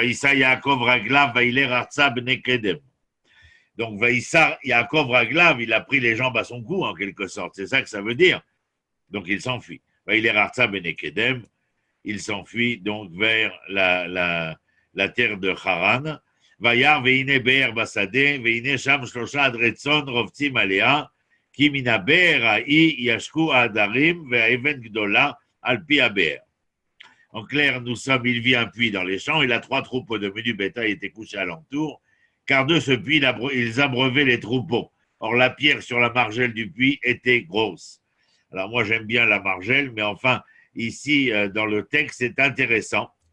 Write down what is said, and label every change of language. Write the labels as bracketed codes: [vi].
[he] Vaïssa Yaakov Raglav Vaïler Artsa Bnei Kedem. [fr] Donc, [he] Vaïssa Yaakov Raglav, [fr] il a pris les jambes à son cou, en quelque sorte. C'est ça que ça veut dire. Donc, il s'enfuit. [he] Vaïler Artsa Bnei Kedem, [fr] il s'enfuit donc vers la terre de Haran. [he] וירא והנה באר בשדה, והנה שם שלושה עדרי צאן רובצים עליה, כי מן הבאר ההיא ישקו העדרים והאבן גדולה על פי הבאר. [fr] En clair, il vit un puits dans les champs, et là, trois troupeaux de menu bétail étaient couchés alentour, car de ce puits, ils abreuvaient les troupeaux. Or, la pierre sur la margelle du puits était grosse. Alors, moi, j'aime bien la margelle, mais enfin, ici, dans le texte, c'est intéressant.